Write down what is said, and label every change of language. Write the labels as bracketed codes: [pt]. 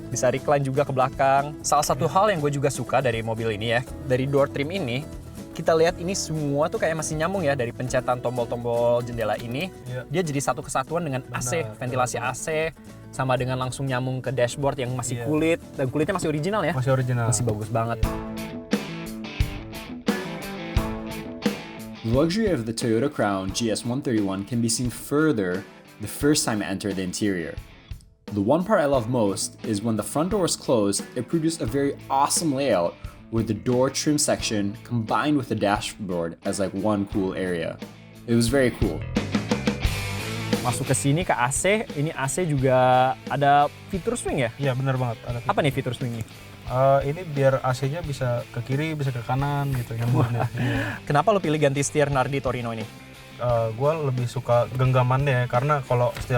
[id] bisa recline juga ke belakang. Salah satu hal yang gue juga suka dari mobil ini ya, dari door trim ini, kita lihat ini semua tuh kayak masih nyambung ya, dari pencetan tombol-tombol jendela ini. Iya. Dia jadi satu kesatuan dengan AC, ventilasi AC, sama dengan langsung nyambung ke dashboard yang masih kulit, dan kulitnya masih original ya. Masih original. Masih bagus banget. [en] The luxury of the Toyota Crown GS131 can be seen further the first time I enter the interior. The one part I love most is when the front door is closed, it produced a very awesome layout where the door trim section combined with the dashboard as like one cool area. It was very cool. [id] Masuk ke sini ke AC, ini AC juga ada fitur swing ya? Iya, benar banget. Apa nih fitur swingnya? Ini biar AC-nya bisa ke kiri, bisa ke kanan gitu nyambungnya. Iya. Kenapa lo pilih ganti setir Nardi Torino ini? Gue lebih suka genggamannya ya, karena kalau setir